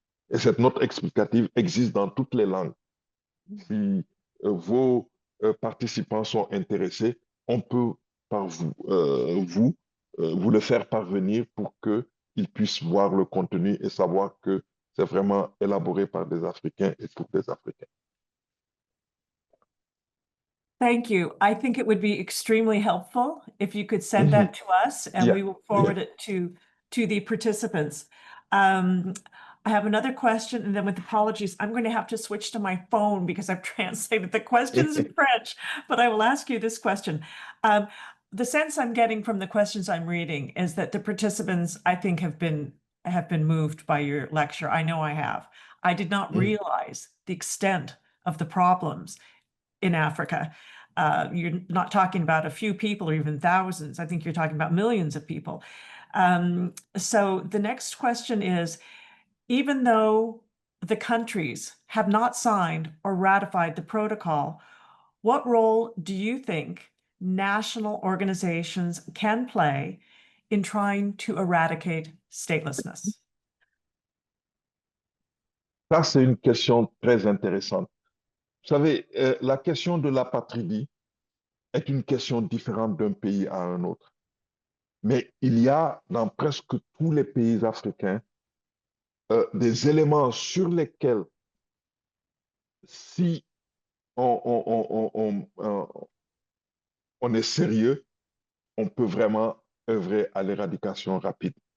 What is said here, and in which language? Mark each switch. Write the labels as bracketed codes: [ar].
[fr] Et cette note explicative existe dans toutes les langues. Si vos participants sont intéressés, on peut par vous le faire parvenir pour qu'ils puissent voir le contenu et savoir que c'est vraiment élaboré par des Africains et pour des Africains. [en] Thank you. I think it would be extremely helpful if you could send Mhm. that to us and Yeah, we will yeah. forward it to the participants. I have another question, and then with apologies, I'm going to have to switch to my phone because I've translated the questions in French, but I will ask you this question. The sense I'm getting from the questions I'm reading is that the participants, I think, have been moved by your lecture. I know I have. I did not realize the extent of the problems in Africa. You're not talking about a few people or even thousands. I think you're talking about millions of people. So the next question is, even though the countries have not signed or ratified the protocol, what role do you think national organizations can play in trying to eradicate statelessness? [fr] Ça, c'est une question très intéressante. Vous savez, la question de l'apatridie est une question différente d'un pays à un autre. Mais il y a dans presque tous les pays africains des éléments sur lesquels, si on est sérieux, on peut vraiment œuvrer à l'éradication rapide.